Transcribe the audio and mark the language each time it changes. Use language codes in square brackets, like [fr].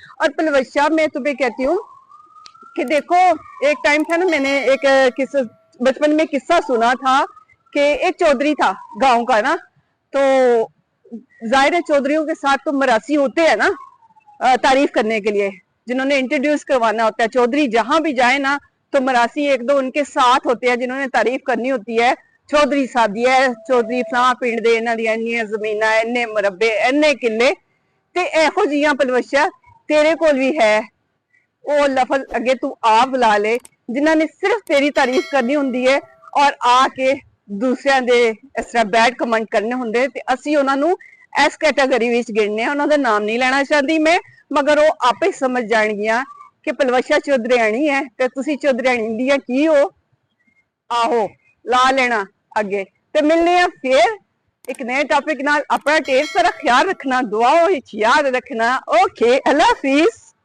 [hi] और पलवशा मैं तुम्हें कहती हूँ कि देखो, एक टाइम था ना, मैंने एक बचपन में किस्सा सुना था कि एक चौधरी था गांव का ना, तो जाहिर है चौधरियों के साथ तो मरासी होते हैं ना तारीफ करने के लिए, जिन्होंने इंट्रोड्यूस करवाना होता है। चौधरी जहां भी जाए ना तो मरासी एक दो उनके साथ होते हैं जिन्होंने तारीफ करनी होती है। [pa] चौधरी सादी है, चौधरी फलां पिंड दे, इन्हां दियां इन्नियां ज़मीनां, इन्ने मरबे, इन्ने किले, ते एहो जिहियां पलवशा तेरे कोल भी है। ਉਹ ਲਫ਼ਜ਼ ਅੱਗੇ ਤੂੰ ਆਪ ਬੁਲਾ ਲੈ ਜਿਨ੍ਹਾਂ ਨੇ ਸਿਰਫ ਤੇਰੀ ਤਾਰੀਫ ਕਰਨੀ ਹੁੰਦੀ ਹੈ ਔਰ ਆ ਕੇ ਦੂਸਰਿਆਂ ਦੇ ਇਸ ਤਰ੍ਹਾਂ ਬੈਡ ਕਮੈਂਟ ਕਰਨੇ ਹੁੰਦੇ, ਤੇ ਅਸੀਂ ਉਹਨਾਂ ਨੂੰ ਇਸ ਕੈਟਾਗਰੀ ਵਿੱਚ ਗਿਣਨੇ ਆ। ਉਹਨਾਂ ਦਾ ਨਾਮ ਨਹੀਂ ਲੈਣਾ ਚਾਹੁੰਦੀ ਮੈਂ, ਮਗਰ ਉਹ ਆਪੇ ਸਮਝ ਜਾਣਗੀਆਂ ਕਿ ਪਲਵਸ਼ਾ ਚੌਧਰੀਆਣੀ ਹੈ ਤੇ ਤੁਸੀਂ ਚੌਧਰੀਆਣੀ ਦੀਆਂ ਕੀ ਹੋ। ਆਹੋ ਲਾ ਲੈਣਾ ਅੱਗੇ, ਤੇ ਮਿਲਨੇ ਆ ਫਿਰ एक नए टॉपिक नाल। [hi] अपना ढेर सारा ख्याल रखना, दुआओं याद रखना। ओके, अल्लाह हाफिज।